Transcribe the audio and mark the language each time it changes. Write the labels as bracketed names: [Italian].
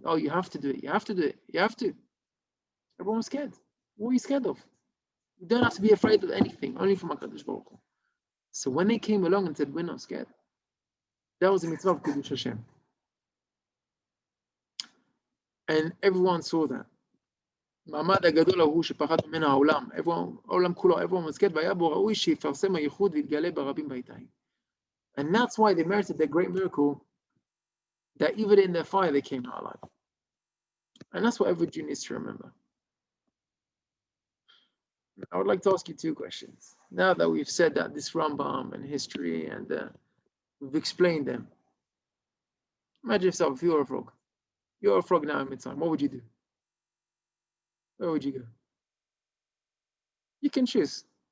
[English] Oh, you have to do it. You have to do it. You have to. Everyone was scared. What are you scared of? You don't have to be afraid of anything, only from HaKadosh Baruch Hu. So when they came along and said, we're not scared, that was the mitzvah of Kiddush Hashem. And everyone saw that. [Hebrew] מעמד הגדול ההוא שפחד ממנו העולם. העולם כולו, [English] everyone was scared, [Hebrew] והיה בו ראוי שיפרסם הייחוד ויתגלה ברבים בעיתיים. [English] And that's why they merited their great miracle, that even in their fire they came out alive. And that's what every Jew needs to remember. I would like to ask you two questions. Now that we've said that this Rambam and history and we've explained them, imagine yourself, if you're a frog. You're a frog now in Mitzrayim. What would you do? Where would you go? You can choose.